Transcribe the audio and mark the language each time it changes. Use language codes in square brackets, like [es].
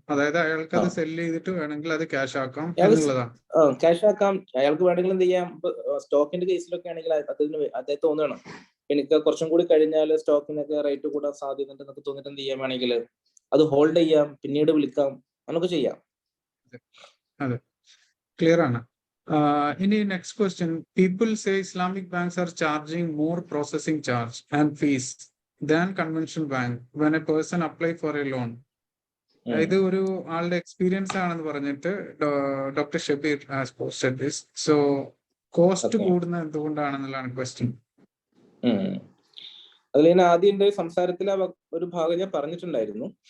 [ml] അതായത് അയാൾക്ക് അത് സെല് ചെയ്തിട്ട് വേണമെങ്കിൽ അത് ക്യാഷ് ആക്കാം എന്നുള്ളതാണ്. ക്യാഷ് ആക്കാം, അയാൾക്ക് വേണമെങ്കിൽ എന്ത് ചെയ്യാം. സ്റ്റോക്കിന്റെ കേസിലൊക്കെ ആണെങ്കിൽ അദ്ദേഹം തോന്നണം എനിക്ക് കുറച്ചും കൂടി കഴിഞ്ഞാൽ സ്റ്റോക്കിനൊക്കെ റേറ്റ് കൂടാൻ സാധ്യത ഉണ്ടെന്നൊക്കെ തോന്നിട്ട് എന്ത് ചെയ്യാൻ വേണമെങ്കിൽ അത് ഹോൾഡ് ചെയ്യാം, പിന്നീട് വിളിക്കാം, നമുക്ക് ചെയ്യാം. അതെ, ക്ലിയർ ആണ്. [en] Any next question. People say Islamic banks are charging more processing charge and fees than conventional bank when a person apply for a loan. [ml] ഇത് ഒരു ആളുടെ എക്സ്പീരിയൻസ് ആണെന്ന് പറഞ്ഞിട്ട് [en] Doctor Shabeer has posted this. [ml] So cost കൂടുന്നത് എന്തുകൊണ്ടാണെന്നുള്ളതാണ് question. അതിൽ ഞാൻ ആദ്യം എന്റെ സംസാരത്തിൽ ഒരു ഭാഗം ഞാൻ പറഞ്ഞിട്ടുണ്ടായിരുന്നു.